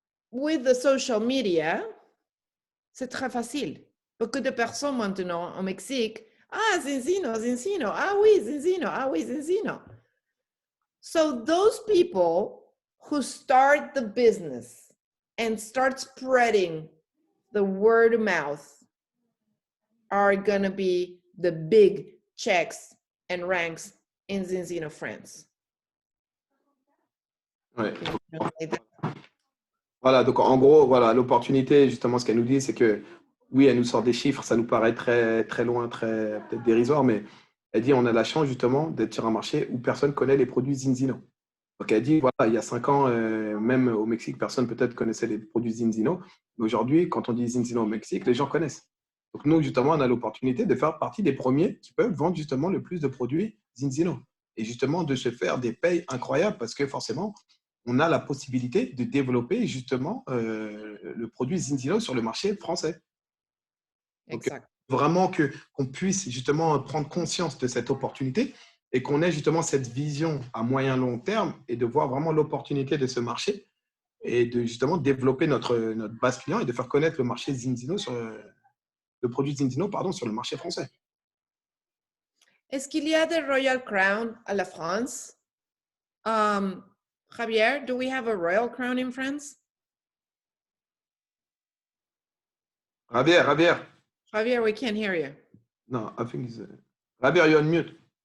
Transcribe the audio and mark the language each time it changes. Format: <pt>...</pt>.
<en>With the social media,</en> <fr>c'est très facile. Beaucoup de personnes maintenant au Mexique, ah, Zinsino, Zinsino, ah oui, Zinsino, ah oui, Zinsino.</fr> <en>So those people who start the business and start spreading the word of mouth are going to be the big checks and ranks in Zinsino France.</en> <fr>Ouais. Voilà, donc en gros, voilà, l'opportunité, justement, ce qu'elle nous dit, c'est que oui, elle nous sort des chiffres, ça nous paraît très, très loin, très peut-être dérisoire, mais elle dit on a la chance justement d'être sur un marché où personne ne connaît les produits Zinzino. Donc elle dit, voilà, il y a 5 ans, même au Mexique, personne peut-être connaissait les produits Zinzino. Mais aujourd'hui, quand on dit Zinzino au Mexique, les gens connaissent. Donc nous, justement, on a l'opportunité de faire partie des premiers qui peuvent vendre justement le plus de produits Zinzino. Et justement, de se faire des payes incroyables parce que forcément, on a la possibilité de développer justement le produit Zinzino sur le marché français. Donc, Exact. vraiment qu'on puisse justement prendre conscience de cette opportunité et qu'on ait justement cette vision à moyen long terme et de voir vraiment l'opportunité de ce marché et de justement développer notre base client et de faire connaître le marché Zinzino le produit Zinzino sur le marché français. Est-ce qu'il y a des Royal Crown à la France?</fr> <en>Javier, do we have a Royal Crown in France? Javier. Javier, we can't hear you. No, I think it's Javier, you're on mute.</en>